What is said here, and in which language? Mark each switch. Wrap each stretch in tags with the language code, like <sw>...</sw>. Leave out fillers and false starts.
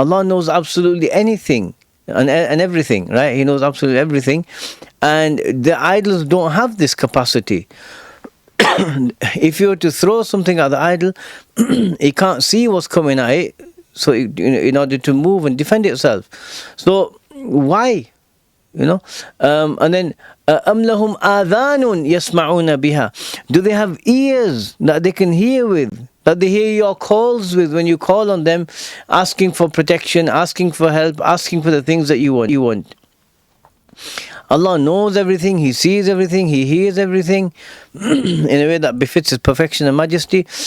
<en>Allah knows absolutely anything and everything, right? He knows absolutely everything. And the idols don't have this capacity. If you were to throw something at the idol, it can't see what's coming at it, so in order to move and defend itself. So why? You know, and then</en> <ar>أَمْ لَهُمْ آذَانٌ يَسْمَعُونَ بِهَا.</ar> <en>Do they have ears that they can hear with, that they hear your calls with when you call on them, asking for protection, asking for help, asking for the things that you want? Allah knows everything, He sees everything, He hears everything in a way that befits His perfection and majesty.</en>